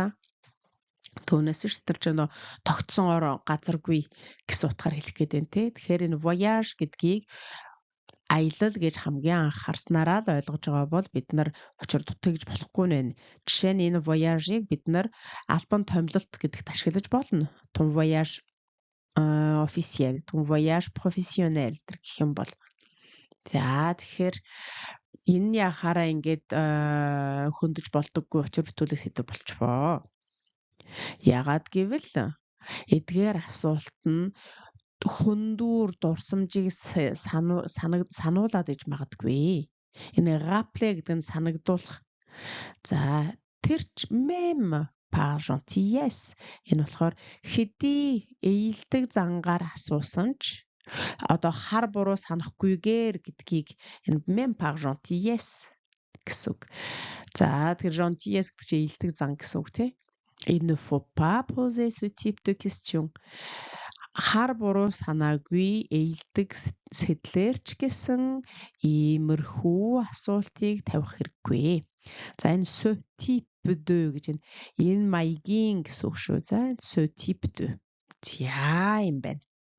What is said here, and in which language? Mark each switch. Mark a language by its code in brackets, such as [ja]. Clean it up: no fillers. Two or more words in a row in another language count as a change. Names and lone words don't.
[mn] Түүнээс ш тэр чинь тогтсон газаргүй гэсэн утгаар хэлэх гээд байна те. Тэгэхээр энэ voyage гэдгийг аялал гэж хамгийн анх харснараа л ойлгож байгаа бол бид нар учир дутагдж болохгүй нэ. Жишээ нь энэ voyage-ыг бид нар албан томилолт гэдэгт ашиглаж болно. [fr] Ton voyage officiel, ton voyage professionnel гэх юм бол. [mn] За тэгэхээр энэ яхаараа ингээд хөндөж болдоггүй учир бүтүүлэг сэдв болчихвоо. Ягаад гэвэл эдгээр асуулт нь хөндүүр дурсамжийг сануулад иж магадгүй. Энэ rappel гэдэг нь санагдуулах. За тэр ч [fr] même par gentillesse [mn] энэ болохоор хэдий ээлдэг зангаар асуусан ч одоо хар буруу санахгүйгээр гэдгийг энэ [fr] même par gentillesse [mn] гэсэн үг. За тэр gentillesse гэдэг чинь ээлдэг зан гэсэн үг тий. [fr] Il ne faut pas poser ce type de question. [mn] Хар буруу санаагүй ээлдэг сэтлэр ч гэсэн иймэрхүү асуултыг тавих хэрэггүй. За энэ [fr] ce type de [mn] гэж энэ маягийн гэсэн үг шүү. [fr] За ce type de. [mn] За юм байна.